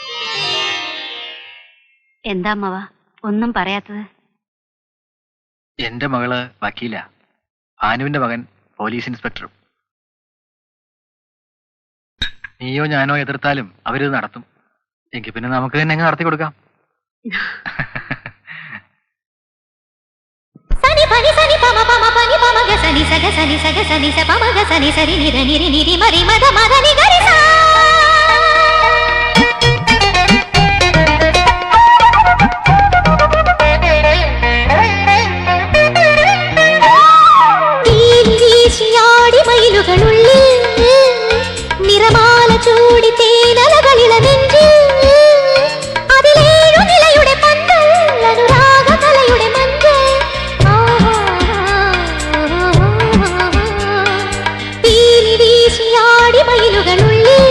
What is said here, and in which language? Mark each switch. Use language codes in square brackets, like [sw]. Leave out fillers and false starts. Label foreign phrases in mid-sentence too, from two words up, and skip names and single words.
[ml] എന്താ അമ്മവ ഒന്നും പറയാത്തത്? എന്റെ മകള് വക്കീല, ഭാനുവിന്റെ മകൻ [en] police inspector. [ml] നീയോ ഞാനോ എതിർത്താലും അവരിത് നടത്തും. എങ്കിൽ പിന്നെ നമുക്ക് തന്നെ അങ്ങ് നടത്തി കൊടുക്കാം. సని పని సని పమ పమ పని పమ గ సని సగ సని సగ సని స పమ గ సని సరి ని ర ని రి ని రి మరి మద మద ని గరి సా തീഞ്ചീശിയാടി മയിലുകളുള്ളിൽ നിറമാല ചൂടി തേനലകളിള നെഞ്ചിൽ അതിലേഴു നിലയുടെ പന്തൽ അനുരാഗ കലയുടെ മഞ്ചൽ പീലി വീശിയാടി മയിലുകളുള്ളിൽ